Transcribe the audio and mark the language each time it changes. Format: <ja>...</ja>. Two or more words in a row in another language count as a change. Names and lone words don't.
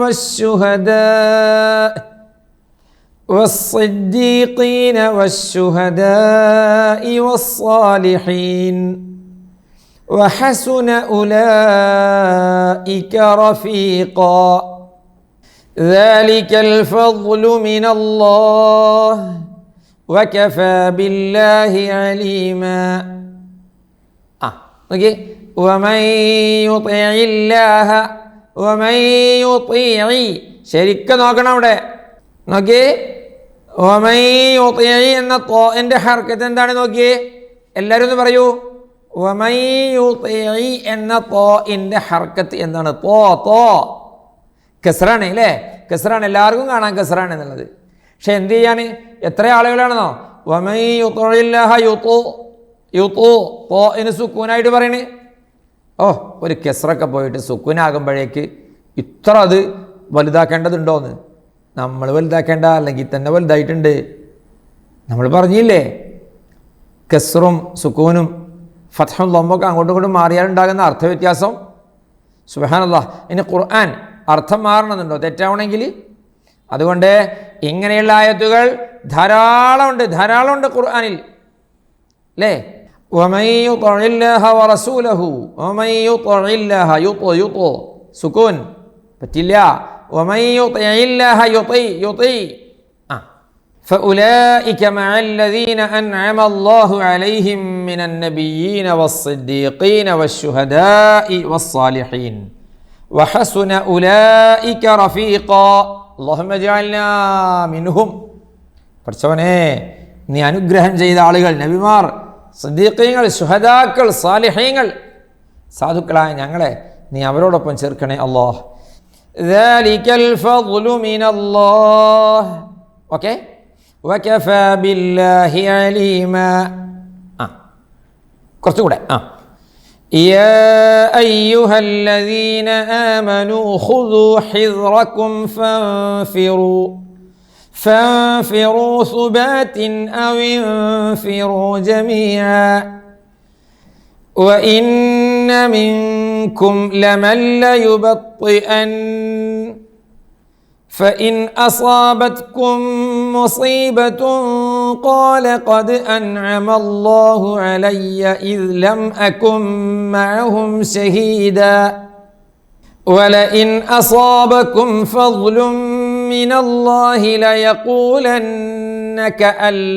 <ar>والشهداء والصالحين وحسن أولئك رفيقا، ذلك الفضل من الله وكفى بالله عليما. ഓക്കേ, ومن يطع الله, ومن يطيع,</ar> <ml>ശരിക്കും നോക്കണം അവിടെ. നോക്കിയേ,</ml> <ar>ومن يطيع</ar> <ml>എന്ന തോന്റെ ഹർക്കത്ത് എന്താണ്? നോക്കിയേ, എല്ലാവരും ഒന്ന് പറയൂ.</ml> <ar>ومن يطيع</ar> <ml>എന്ന തോന്റെ ഹർക്കത്ത് എന്താണ്? തോ കസ്റാണ് അല്ലേ? കസ്റാണ്, എല്ലാവർക്കും കാണാൻ കസ്റാണ് എന്നുള്ളത്. പക്ഷെ എന്ത് ചെയ്യാൻ? എത്ര ആളുകളാണെന്നോ?</ml> <ar>ومن يطع الله</ar> <ml>യുതൂ, തോന് സുക്കൂനായിട്ട് പറയണേ. ഒരു കെസ്റൊക്കെ പോയിട്ട് സുക്കൂനാകുമ്പോഴേക്ക് ഇത്ര അത് വലുതാക്കേണ്ടതുണ്ടോയെന്ന്. നമ്മൾ വലുതാക്കേണ്ട, അല്ലെങ്കിൽ തന്നെ വലുതായിട്ടുണ്ട്. നമ്മൾ പറഞ്ഞില്ലേ, കെസ്റും സുക്കൂനും ഫത്ഹും ലൊമ്പൊക്കെ അങ്ങോട്ടും ഇങ്ങോട്ടും മാറിയാലുണ്ടാകുന്ന അർത്ഥവ്യത്യാസം. സുബ്ഹാനല്ലാഹ്. ഇനി ഖുർആൻ അർത്ഥം മാറണമെന്നുണ്ടോ തെറ്റാവണമെങ്കിൽ? അതുകൊണ്ട് ഇങ്ങനെയുള്ള ആയത്തുകൾ ധാരാളമുണ്ട് ഖുർആനിൽ അല്ലേ?</ml> <ar>ومن يطع الله ورسوله, ومن يطع الله يطع</ar> <ml>സുക്കൂൻ പറ്റില്ല.</ml> <ar>ومن يطع الله يطيع. فأولئك مع الذين أنعم الله عليهم من النبيين والصديقين والشهداء والصالحين وحسن أولئك رفيقا. اللهم اجعلنا منهم.</ar> <ml>പഠിച്ചവനെ നീ അനുഗ്രഹം ചെയ്ത ആളുകൾ, നബിമാർ, സിദ്ദീഖീങ്ങൾ, ശുഹദാക്കൾ, സാലിഹീങ്ങൾ, സാധുക്കളായ ഞങ്ങളെ നീ അവരോടൊപ്പം ചേർക്കണേ അല്ലാഹ്.</ml> <ar>ذلك الفضل من الله. ഓക്കെ, وكفى بالله عليما.</ar> <ml>കുറച്ചുകൂടെ.</ml> <ar>يا أيها الذين آمنوا خذوا حذركم فانفروا ثبات أو انفروا جميعا وإن منكم لمن ليبطئن فإن أصابتكم مصيبة قال قد أنعم الله علي إذ لم أكن معهم شهيدا ولئن أصابكم فضل من الله ليقولن كأن</ar>